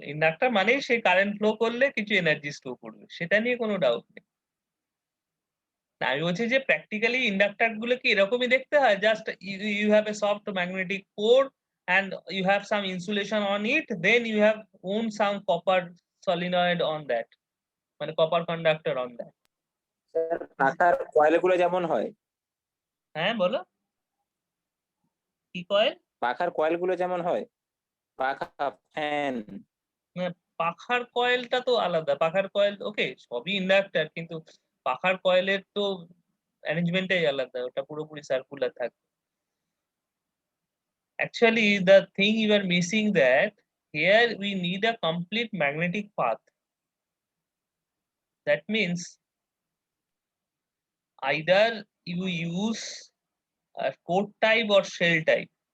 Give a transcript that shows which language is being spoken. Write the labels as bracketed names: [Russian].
[Bangla] Inductor মানেই সে current flow করলে কিছু এনার্জি স্টোর করবে, সেটা নিয়ে কোনো ডাউট নেই। আমি বলছি যে প্র্যাকটিক্যালি ইন্ডাক্টর গুলো কি এরকমই দেখতে হয়, [English] Just you have a soft magnetic core and you have some insulation on it, then you have own some copper solenoid on that, মানে copper conductor on that. [Bangla] Sir পাখার কয়েলগুলো যেমন হয়, হ্যাঁ বলো, কি কয়েল? পাখার কয়েলগুলো যেমন হয়, পাখা, ফ্যান। পাখার কয়েলটা তো আলাদা, পাখার কয়েল ওকে সবই ইন্ডাক্টর, কিন্তু পাখার কয়েলের তো অ্যারেঞ্জমেন্টটাই আলাদা, ওটা পুরোপুরি সার্কুলার থাকে। [English] Actually, the thing you are missing that here we need a complete magnetic path. That means either you use a core type or shell type.